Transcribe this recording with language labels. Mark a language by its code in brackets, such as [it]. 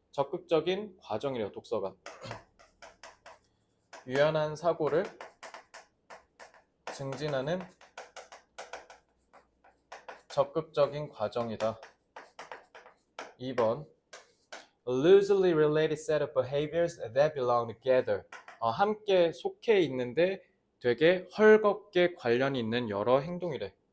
[ko] 적극적인 과정이래요, 독서가. 유연한 사고를 증진하는 적극적인 과정이다. [en] 2번 A loosely related set of behaviors that belong together. [ko] 함께 속해 있는데 되게 헐겁게 관련이 있는 여러 행동이래.